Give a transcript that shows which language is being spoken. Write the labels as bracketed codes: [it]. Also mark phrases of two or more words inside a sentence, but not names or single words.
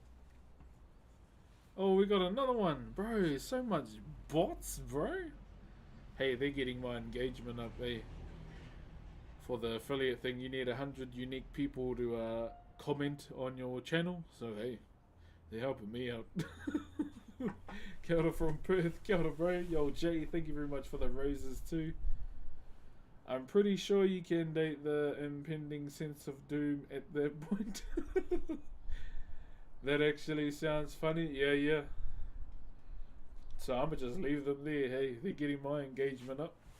[en] Oh, we got another one, bro. So much bots, bro. Hey, they're getting my engagement up, eh? For the affiliate thing, you need 100 unique people to comment on your channel. So hey, they're helping me out. [mi] Kia ora [en] from Perth. [mi] Kia ora, [en] bro. Yo, Jay, thank you very much for the roses too. I'm pretty sure you can date the impending sense of doom at that point. That actually sounds funny. Yeah. So I'ma just leave them there. Hey, they're getting my engagement up.